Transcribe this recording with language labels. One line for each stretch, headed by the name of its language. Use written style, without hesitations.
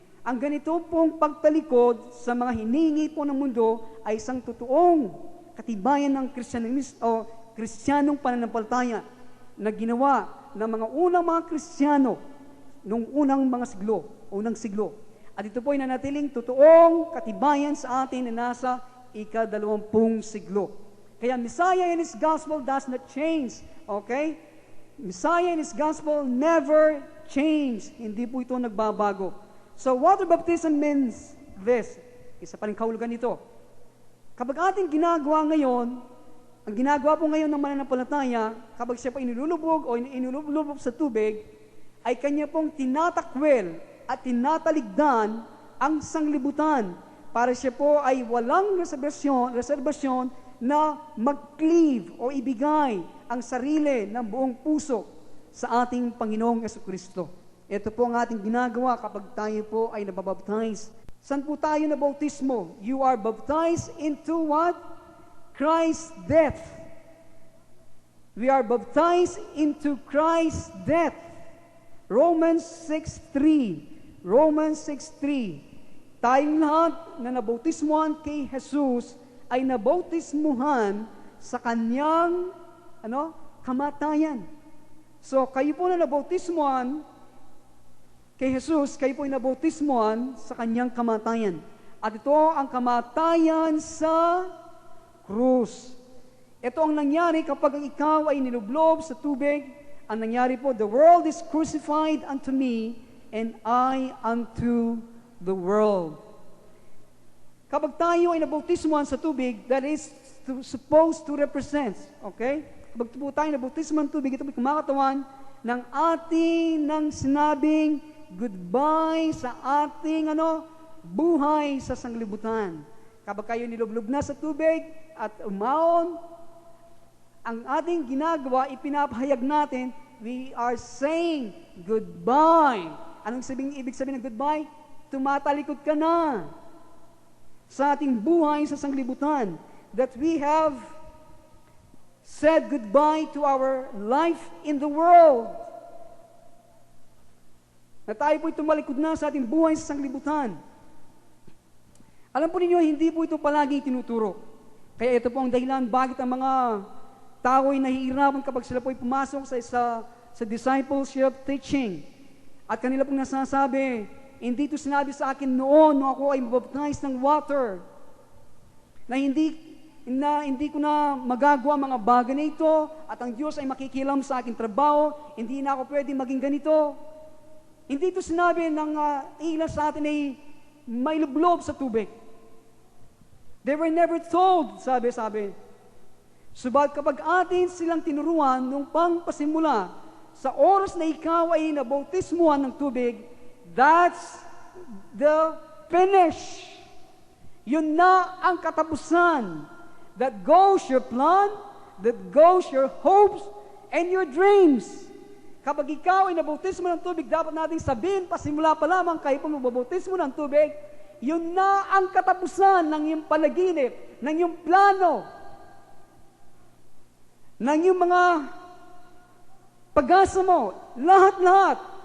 Filipino: Ang ganito pong pagtalikod sa mga hinihingi po ng mundo ay isang totoong katibayan ng Kristiyanong pananampalataya na ginawa ng mga unang mga Kristiyano nung unang siglo. At ito po ay nanatiling totoong katibayan sa atin na nasa ika-20 siglo.
English: Kaya Messiah and His Gospel does not change. Okay? Messiah and His Gospel never change.
Filipino: Hindi po ito nagbabago.
English: So water baptism means this.
Filipino: Isa pa rin kahulugan nito. Kapag ating ginagawa ngayon, ang ginagawa po ngayon ng mananampalataya, kapag siya po inilulubog o inilulubog sa tubig, ay kanya pong tinatakwil at tinataligdan ang sanglibutan para siya po ay walang reserbasyon na mag-cleave o ibigay ang sarili ng buong puso sa ating Panginoong Jesucristo. Ito po ang ating ginagawa kapag tayo po ay nababaptize. Saan po tayo na bautismo?
English: You are baptized into what? Christ's death. We are baptized into Christ's death. Romans 6:3. Romans 6:3.
Filipino: Tayong lahat na nabautismuhan kay Jesus ay nabautismuhan sa kanyang kamatayan. So kayo po na nabautismuhan kay Jesus, kayo po ay nabautismuhan sa kanyang kamatayan. At ito ang kamatayan sa krus. Ito ang nangyari kapag ikaw ay nilublob sa tubig. Ang nangyari po,
English: the world is crucified unto me, and I unto the world.
Filipino: Kapag tayo ay nabautismuhan sa tubig,
English: that is supposed to represent,
Filipino: okay? Kapag po tayo nabautismuhan sa tubig, ito ay kumakatawan ng ating sinabing goodbye sa ating buhay sa sanglibutan. Kapag kayo nilublob na sa tubig at umaon, ang ating ginagawa, ipinapahayag natin,
English: we are saying goodbye.
Filipino: Anong ibig sabihin ng goodbye? Tumatalikod ka na sa ating buhay sa sanglibutan.
English: That we have said goodbye to our life in the world.
Filipino: Na tayo po'y tumalikod na sa ating buhay sa sanglibutan. Alam po ninyo, hindi po ito palagi tinuturo. Kaya ito po ang dahilan bakit ang mga tao ay nahihirapan kapag sila po'y pumasok sa discipleship teaching. At kanila pong nasasabi, hindi ito sinabi sa akin noon nung ako ay mabaptize ng water. Na hindi ko na magagawa mga bagay na ito at ang Diyos ay makikilam sa aking trabaho, hindi na ako pwede maging ganito. Hindi ito sinabi ng ilan sa atin ay may lublob sa tubig.
English: They were never told,
Filipino: sabi. Subalit kapag atin silang tinuruan nung pangpasimula, sa oras na ikaw ay nabautismuhan ng tubig,
English: that's the finish.
Filipino: Yun na ang katapusan.
English: That goes your plan, that goes your hopes, and your dreams.
Filipino: Kapag ikaw ay nabautismo ng tubig, dapat natin sabihin, pasimula pa lamang kayo po mabautismo ng tubig, yun na ang katapusan ng iyong panaginip, ng iyong plano, ng iyong mga pag-asa mo, lahat-lahat.